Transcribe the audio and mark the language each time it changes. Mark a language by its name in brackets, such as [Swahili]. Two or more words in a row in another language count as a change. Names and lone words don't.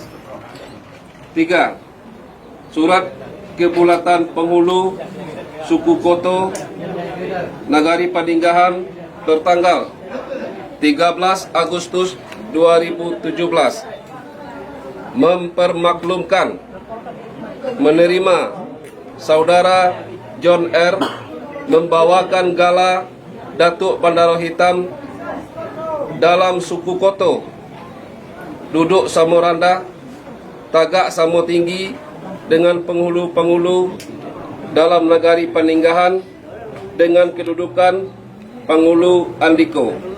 [Indonesian] 3. Surat Kebulatan Penghulu Suku Koto Nagari Paninggahan tertanggal 13 Agustus 2017 mempermaklumkan menerima saudara John R membawakan Gala Datuk Pandaru Hitam dalam suku Koto, duduk Samo Rendah, tagak Samo Tinggi dengan penghulu-penghulu dalam Nagari Paninggahan dengan kedudukan penghulu Andiko.